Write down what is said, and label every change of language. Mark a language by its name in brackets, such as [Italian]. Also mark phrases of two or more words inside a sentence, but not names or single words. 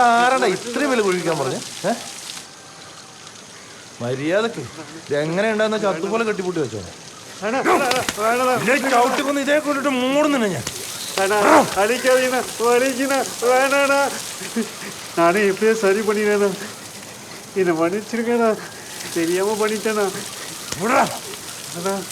[Malayalam] ആരാടാ ഇത്രയും വില കുഴിക്കാൻ പറഞ്ഞു? മര്യാദക്ക് എങ്ങനെ ഉണ്ടാകുന്ന ചത്തുപോലെ കെട്ടിപ്പൂട്ടി വെച്ചോ. ചവിട്ടിക്കൊന്ന് ഇതേ കൊണ്ടിട്ട് മൂടുന്നുണ്ട് ഞാൻ. [Tamil] அழிக்காதீங்கண்ணா வலிக்குண்ணா வேணாண்ணா. நானே எப்படியே சரி பண்ணிடுறேண்ணா. என்னை மன்னிச்சிருக்கேண்ணா, தெரியாம பண்ணிட்டேண்ணா. அண்ணா